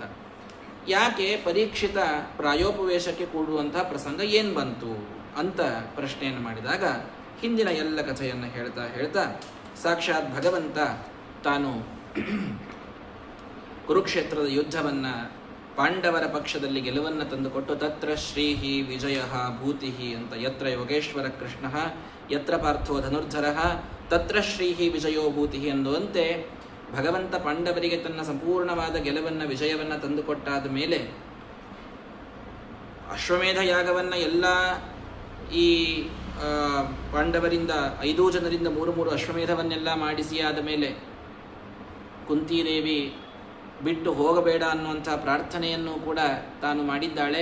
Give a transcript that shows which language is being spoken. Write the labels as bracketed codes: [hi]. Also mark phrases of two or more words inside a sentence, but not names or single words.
[kn] ಯಾಕೆ ಪರೀಕ್ಷಿತ ಪ್ರಾಯೋಪವೇಶಕ್ಕೆ ಕೂಡುವಂತಹ ಪ್ರಸಂಗ ಏನು ಬಂತು ಅಂತ ಪ್ರಶ್ನೆಯನ್ನು ಮಾಡಿದಾಗ ಹಿಂದಿನ ಎಲ್ಲ ಕಥೆಯನ್ನು ಹೇಳ್ತಾ ಹೇಳ್ತಾ ಸಾಕ್ಷಾತ್ ಭಗವಂತ ತಾನು ಕುರುಕ್ಷೇತ್ರದ ಯುದ್ಧವನ್ನು ಪಾಂಡವರ ಪಕ್ಷದಲ್ಲಿ ಗೆಲುವನ್ನು ತಂದುಕೊಟ್ಟು [sa] ತತ್ರ ಶ್ರೀಹಿ ವಿಜಯ ಭೂತಿ [kn] ಅಂತ [sa] ಯತ್ರ ಯೋಗೇಶ್ವರ ಕೃಷ್ಣ ಯತ್ರ ಪಾರ್ಥೋ ಧನುರ್ಧರ ತತ್ರ ಶ್ರೀಹಿ ವಿಜಯೋ ಭೂತಿ [kn] ಅನ್ನುವಂತೆ ಭಗವಂತ ಪಾಂಡವರಿಗೆ ತನ್ನ ಸಂಪೂರ್ಣವಾದ ಗೆಲುವನ್ನು ವಿಜಯವನ್ನು ತಂದುಕೊಟ್ಟಾದ ಮೇಲೆ ಅಶ್ವಮೇಧ ಯಾಗವನ್ನು ಎಲ್ಲ ಈ ಪಾಂಡವರಿಂದ 5 ಜನರಿಂದ 3 ಅಶ್ವಮೇಧವನ್ನೆಲ್ಲ ಮಾಡಿಸಿ ಆದ ಮೇಲೆ ಕುಂತಿದೇವಿ ಬಿಟ್ಟು ಹೋಗಬೇಡ ಅನ್ನುವಂಥ ಪ್ರಾರ್ಥನೆಯನ್ನು ಕೂಡ ತಾನು ಮಾಡಿದ್ದಾಳೆ.